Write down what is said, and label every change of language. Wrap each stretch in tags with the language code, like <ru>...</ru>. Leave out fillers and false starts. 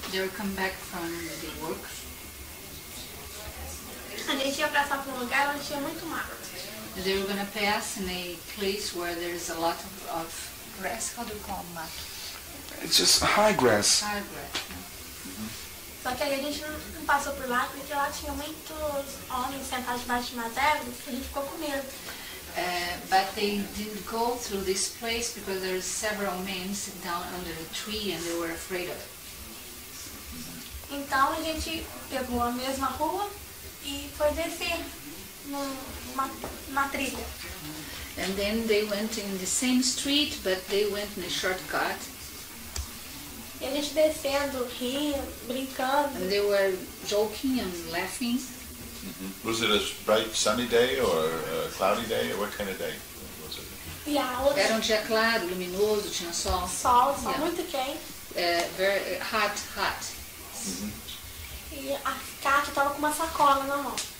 <en>They were come back from the work.</en> <pt>A gente ia passar por um lugar onde tinha muito mato.</pt> <en>They were going to pass in a place where there's a lot of grass. How do you call mato? It's just high grass. High grass.</en> <pt>Só que aí a gente não passou por lá, porque lá tinha muitos homens sentados debaixo de umas árvores, e a gente ficou com medo.</pt> <en>But they didn't go through this place because there's several men sitting down under a tree and they were afraid of it.</en> <pt>Então a gente pegou a mesma rua e foi descer numa trilha.</pt> <en>And then they went in the same street, but they went in a shortcut.</en> <pt>E a gente descendo, rindo, brincando.</pt> <en>And they were joking and laughing. Was it a bright sunny day or a cloudy day, or what kind of day was it?</en> <pt>E a outra... Era um dia claro, luminoso, tinha sol. Sol</pt> <en>Yeah.</en> <pt>muito quente.</pt> <en>Very hot.</en> <pt>E a Kátia tava com uma sacola na mão.</pt>